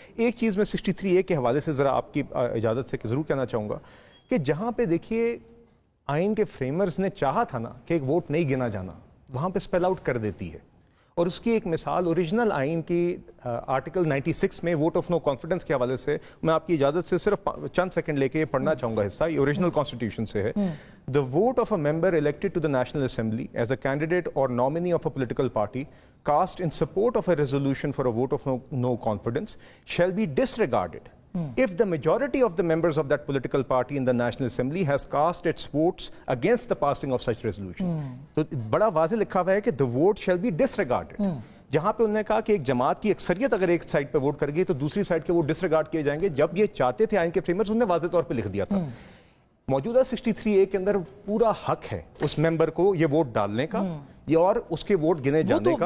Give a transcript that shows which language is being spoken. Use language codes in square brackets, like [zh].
[ur] ایک چیز میں 63A کے حوالے سے ذرا آپ کی اجازت سے ضرور کہنا چاہوں گا کہ جہاں پہ دیکھیے آئین کے فریمرز نے چاہا تھا نا کہ ایک ووٹ نہیں گنا جانا, وہاں پہ اسپیل آؤٹ کر دیتی ہے. اور اس کی ایک مثال اوریجنل آئین کی آرٹیکل 96 میں ووٹ آف نو کانفیڈنس کے حوالے سے, میں آپ کی اجازت سے صرف چند سیکنڈ لے کے پڑھنا چاہوں گا, حصہ یہ اوریجنل کانسٹیٹیوشن سے ہے. [en] The vote of a member elected to the National Assembly as a candidate or nominee of a political party cast in support of a resolution for a vote of no confidence shall be disregarded if the majority of the members of that political party in the National Assembly has cast its votes against the passing of such resolution. [ur] تو بڑا واضح لکھا ہوا ہے کہ [en] the vote shall be disregarded. [ur] جہاں پہ انہوں نے کہا کہ ایک جماعت کی اکثریت اگر ایک سائڈ پہ ووٹ کر گئی تو دوسری سائڈ کے ووٹ ڈسریگارڈ کیے جائیں گے. جب یہ چاہتے تھے آئین کے فریمرز, انہوں نے واضح طور پہ لکھ دیا تھا. موجودہ 63A کے اندر پورا حق ہے اس ممبر کو یہ ووٹ ڈالنے کا اور اس کے ووٹ گنے جانے کا.